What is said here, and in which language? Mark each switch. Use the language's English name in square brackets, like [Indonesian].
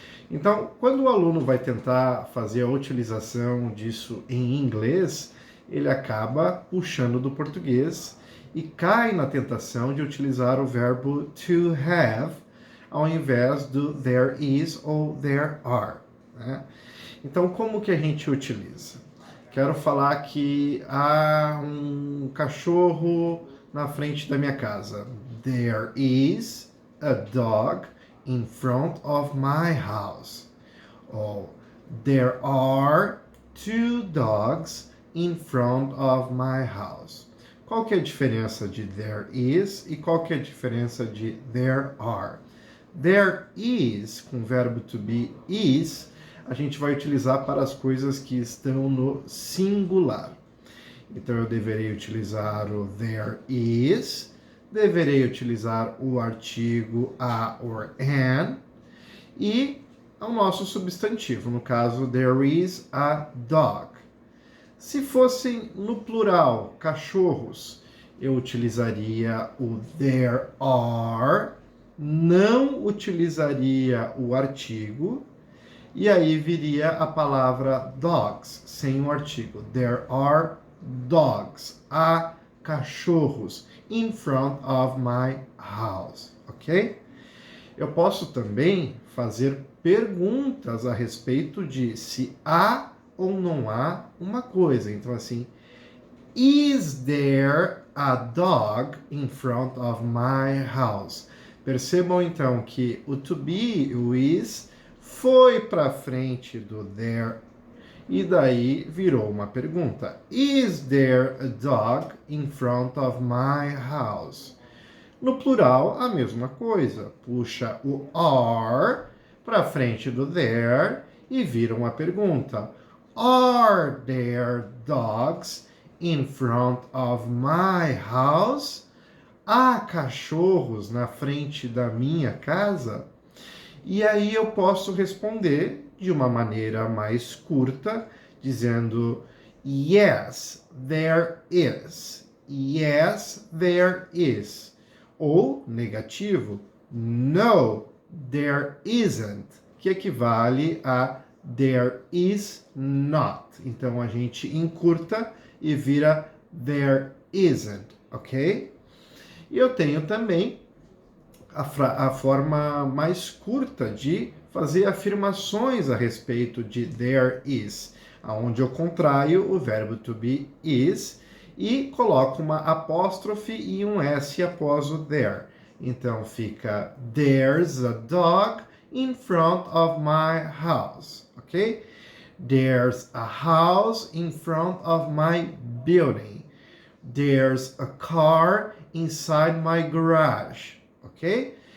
[Portuguese] Então, quando o aluno vai tentar fazer a utilização disso em inglês, ele acaba puxando do português e cai na tentação de utilizar o verbo to have ao invés do there is ou there are. Né? Então, como que a gente utiliza? Quero falar que há um cachorro na frente da minha casa. [English] There is a dog in front of my house. Or there are two dogs in front of my house. [Portuguese] Qual que é a diferença de there is e qual que é a diferença de there are? There is, com o verbo to be is, a gente vai utilizar para as coisas que estão no singular. Então eu deverei utilizar o there is, deverei utilizar o artigo a or an e o nosso substantivo, no caso [English] there is a dog. [Portuguese] Se fossem no plural cachorros, eu utilizaria o there are, não utilizaria o artigo e aí viria a palavra dogs sem o artigo. [English] There are dogs, [Portuguese] há cachorros [English] in front of my house, ok? [Portuguese] Eu posso também fazer perguntas a respeito de se há ou não há uma coisa. Então, assim, [English] is there a dog in front of my house? [Portuguese] Percebam, então, que o to be, o is, foi para frente do there e daí virou uma pergunta. [English] Is there a dog in front of my house? [Portuguese] No plural, a mesma coisa. Puxa o are para frente do there e vira uma pergunta. [English] Are there dogs in front of my house? [Portuguese] Há cachorros na frente da minha casa? E aí eu posso responder de uma maneira mais curta, dizendo [English] yes, there is. Yes, there is. [Portuguese] Ou negativo, [English] no, there isn't, [Portuguese] que equivale a [English] there is not. [Portuguese] Então a gente encurta e vira there isn't, ok? E eu tenho também a forma mais curta de fazer afirmações a respeito de there is, onde eu contraio o verbo to be is e coloco uma apóstrofe e um S após o there. Então fica [English] there's a dog in front of my house, ok? There's a house in front of my building. There's a car inside my garage, ok?